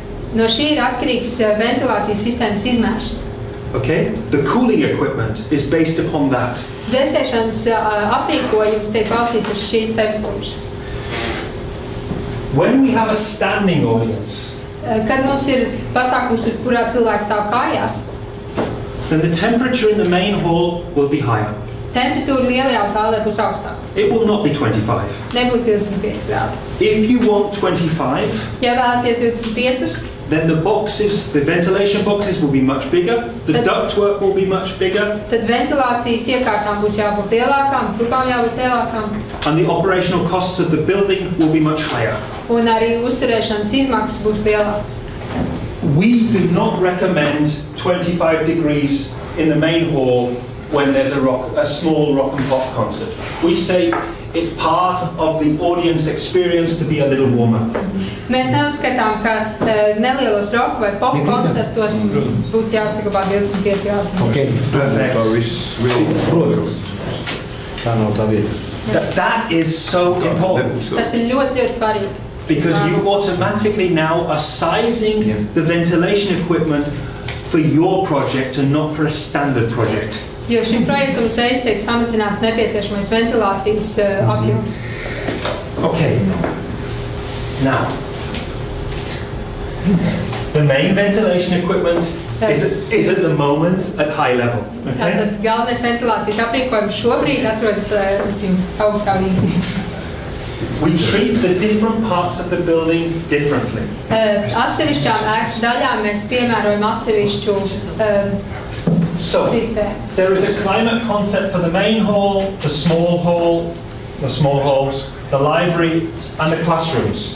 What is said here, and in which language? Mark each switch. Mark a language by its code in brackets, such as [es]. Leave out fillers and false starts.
[lv] No šī ir atkarīgs ventilācijas sistēmas izmērs. [en] Okay, the cooling equipment is based upon that. [lv] Dzēsēšanas aprīkojums tiek balstīts uz šīs temperatūras. [en] When we have a standing audience, [lv] Kad mums ir pasākums, uz kurā cilvēks stāv kājās, [en] then the temperature in the main hall will be higher. [lv] temperatūra lielajā zālē būs augstāka. [en] It will not be 25. [lv] Nebūs 25 grādi. [en] If you want 25, [lv] Ja vēlaties 25, [en] then the ventilation boxes will be much bigger, the ductwork will be much bigger, [lv] tad ventilācijas iekārtām būs jābūt lielākām, trubām jābūt lielākām, [en] and the operational costs of the building will be much higher. [lv] un arī uzturēšanas izmaksas būs lielākas. [en] We do not recommend 25 degrees in the main hall when there's a small rock and pop concert. We say it's part of the audience experience to be a little warmer. [lv] Mēs neuzskatām, ka nelielos roka vai pop koncertos būtu jāsaglabā 25 grādi. [en] Okay. Perfect. [lv] Protams, tā nav tā vieta. [en] That is so important. [lv] Tas ir ļoti svarīgi. [en] Because you automatically now are sizing the ventilation equipment for your project and not for a standard project. [lv] Jo šim projektam uzreiz tiek samazināts nepieciešamais ventilācijas apjoms. [en] Okay. Now, the main ventilation equipment is at the moment at high level. Okay? [lv] Tātad galvenais ventilācijas aprīkojums šobrīd atrodas augstā līmenī. [en] We treat the different parts of the building differently. [lv] Atsevišķām ēkas daļām mēs piemērojam atsevišķu [en] So, [lv] sistēmu. [en] there is a climate concept for the main hall, the small halls, the library, and the classrooms.